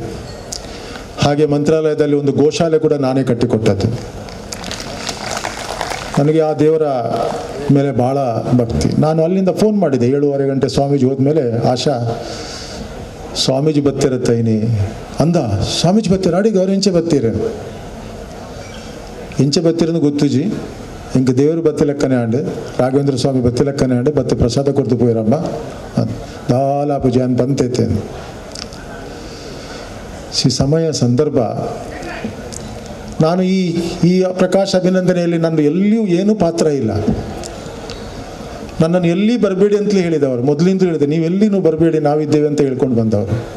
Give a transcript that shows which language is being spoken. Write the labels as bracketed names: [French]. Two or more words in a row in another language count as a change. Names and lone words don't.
[Kannada] ಹಾಗೆ ಮಂತ್ರಾಲಯದಲ್ಲಿ ಒಂದು ಗೋಶಾಲೆ ಕೂಡ ನಾನೇ ಕಟ್ಟಿಕೊಟ್ಟದ್ದು. ನನಗೆ ಆ ದೇವರ ಮೇಲೆ ಭಾಳ ಭಕ್ತಿ. ನಾನು ಅಲ್ಲಿಂದ ಫೋನ್ ಮಾಡಿದೆ 7:30 ಗಂಟೆ ಸ್ವಾಮೀಜಿ ಹೋದ್ಮೇಲೆ, ಆಶಾ ಸ್ವಾಮೀಜಿ ಬತ್ತಿರತ್ತೈನಿ ಅಂದ. [Tulu] ಸ್ವಾಮೀಜಿ ಬತ್ತೀರ ಅಡಿಗೆ ಅವ್ರು ಎಂಚೆ ಬತ್ತಿರನ್ನು ಗೊತ್ತುಜಿ, ಇಂಕ ದೇವರು ಬತ್ತಿಲೆಕ್ಕನೆ ಆಂಡು, ರಾಘವೇಂದ್ರ ಸ್ವಾಮಿ ಬತ್ತಿಲೆಕ್ಕನೆ ಆಂಡು, ಬತ್ತು ಪ್ರಸಾದ ಕೊಡ್ತು ಪೋಯಿರಮ್ಮ ದಾಲ ಪೂಜೆ [Kannada] ಅಂತ ಬಂತೈತೆ. ಸಮಯ ಸಂದರ್ಭ, ನಾನು ಈ ಪ್ರಕಾಶ್ ಅಭಿನಂದನೆಯಲ್ಲಿ ನನ್ನ ಎಲ್ಲಿಯೂ ಏನೂ ಪಾತ್ರ ಇಲ್ಲ. ನನ್ನನ್ನು ಎಲ್ಲಿ ಬರಬೇಡಿ ಅಂತಲೇ ಹೇಳಿದವರು, ಮೊದಲಿಂದ ಹೇಳಿದೆ, ನೀವು ಎಲ್ಲಿನೂ ಬರಬೇಡಿ, ನಾವಿದ್ದೇವೆ ಅಂತ ಹೇಳ್ಕೊಂಡು ಬಂದವರು.